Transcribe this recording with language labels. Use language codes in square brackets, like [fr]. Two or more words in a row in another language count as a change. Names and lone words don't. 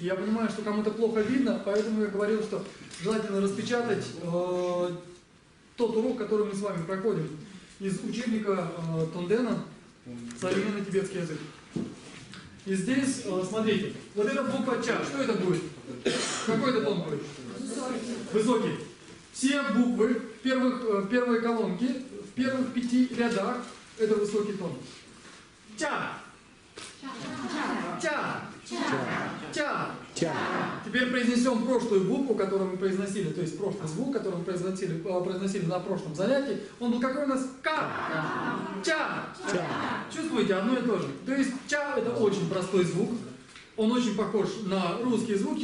[ru] Я понимаю, что кому-то плохо видно, поэтому я говорил, что желательно распечатать тот урок, который мы с вами проходим из учебника Тондена «Современный тибетский язык». И здесь, смотрите, вот эта буква ча, что это будет? Какой это тон будет? Высокий. Все буквы в первой колонке, в первых 5 рядах, это высокий тон. Ча. Ча. Ча. Ча. Теперь произнесем прошлую букву, которую мы произносили, то есть прошлый звук, который мы произносили на прошлом занятии. Он был какой у нас? Ка. Ча. Чувствуете, одно и то же. То есть ча — это очень простой звук. Он очень похож на русские звуки.